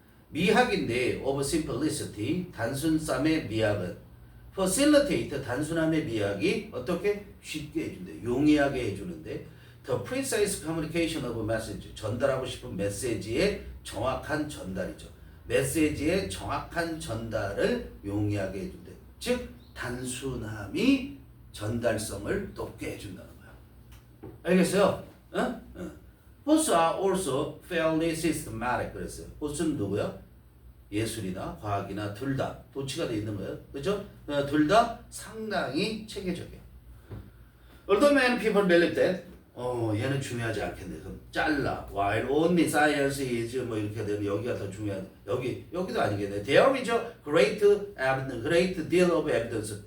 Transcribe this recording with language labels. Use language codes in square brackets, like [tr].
[ko] 미학인데 [en] of simplicity [ko] 단순함의 미학은 facilitate 단순함의 미학이 어떻게 쉽게 해준대, 용이하게 해주는데 [en] the precise communication of message [ko] 전달하고 싶은 메시지의 정확한 전달이죠. 메시지의 정확한 전달을 용이하게 해준대. 즉 단순함이 전달성을 높게 해준다는 거야. 알겠어요? [en] Both are also fairly systematic. [ko] 그랬어요. both는 누구야? 예술이나 과학이나 둘 다 도치가 돼 있는 거예요. 그렇죠? 둘 다 상당히 체계적이에요. [en] Although many people believe that [ko] 얘는 중요하지 않겠네. 그럼 잘라. [en] While only science is [ko] 뭐 이렇게 되면 여기가 더 중요한. 여기도 아니겠네. [en] There is a great deal of evidence.